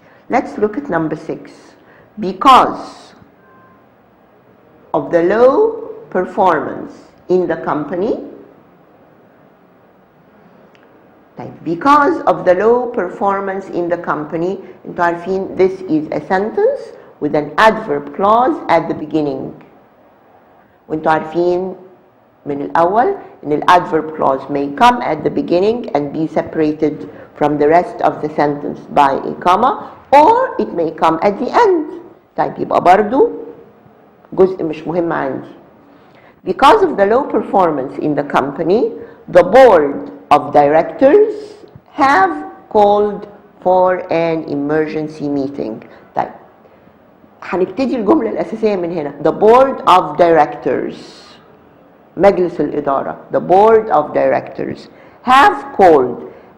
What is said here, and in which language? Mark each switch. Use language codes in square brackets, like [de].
[en] Let's look at number 6. Because of the low performance in the company, because of the low performance in the company, [ar] انتوا عارفين [en] this is a sentence with an adverb clause at the beginning. [ar] وانتوا عارفين من الأول إن ال [en] adverb clause may come at the beginning and be separated from the rest of the sentence by a comma, or it may come at the end. [ar] طيب يبقى برضو جزء مش مهم عندي. [en] Because of the low performance in the company, the board of directors have called for an emergency meeting. [ar] طيب هنبتدي الجملة الأساسية من هنا. [en] The board of directors, [ar] مجلس الإدارة, [en] the board of directors have called.